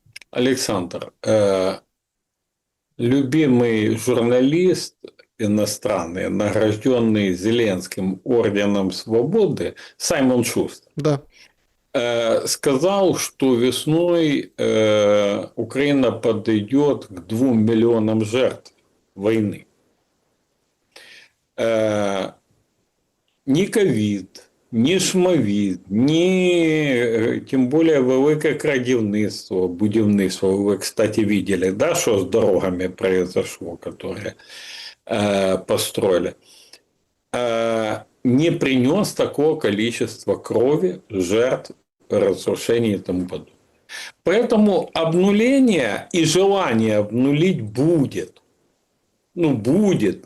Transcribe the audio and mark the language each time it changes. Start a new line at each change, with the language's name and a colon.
Russian: Александр, любимый журналист иностранный, награжденный Зеленским орденом свободы, Саймон Шустер, Да. сказал, что весной Украина подойдет к 2 миллионам жертв войны.
Ukrainian: Ни ковід, ні шмовід, ні тим більше велике крадівництво, будівництво.
Russian: Ви, кстати, видели, да, что с дорогами произошло, которые построили, не принес такого количества крови, жертв, разрушений и тому подобное. Поэтому обнуление и желание обнулить будет. Ну, будет.